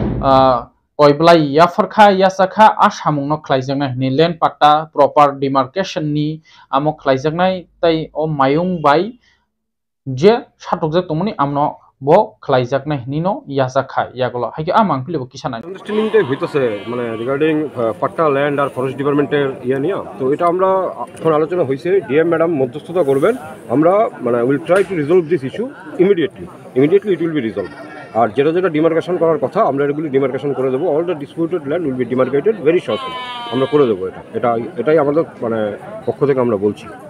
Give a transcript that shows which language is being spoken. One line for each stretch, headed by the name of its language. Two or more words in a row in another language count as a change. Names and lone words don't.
Kok Borok: कयब्लाय याफरखा यासाखा आसामुंनो ख्लायजांनाय नि लैंड पाट्टा
English: proper demarcation
Kok Borok: नि आमो ख्लायजांनाय तै अ मायुं बाय जे साटकजे तमनि आमनो बो ख्लायजाकनाय निनो याजाखा यागुलो हायके आमां फिलेबो किसानाय
Bangla: আন্ডারস্ট্যান্ডিং টাই হইতাছে মানে
English: regarding patta land
Bangla: আর
English: forest department's
Bangla: ইয়ে নিয়ে তো এটা আমরা এখন আলোচনা হয়েছে
English: DM madam
Bangla: মধ্যস্থতা করবেন আমরা মানে
English: will try to resolve this issue immediately it will be resolved
Bangla: আর যেটা যেটা ডিমার্কেশন করার কথা আমরা এগুলি ডিমার্কেশন করে দেবো
English: all the disputed land will be demarcated very shortly
Bangla: আমরা করে দেবো এটাই আমাদের মানে পক্ষ থেকে আমরা বলছি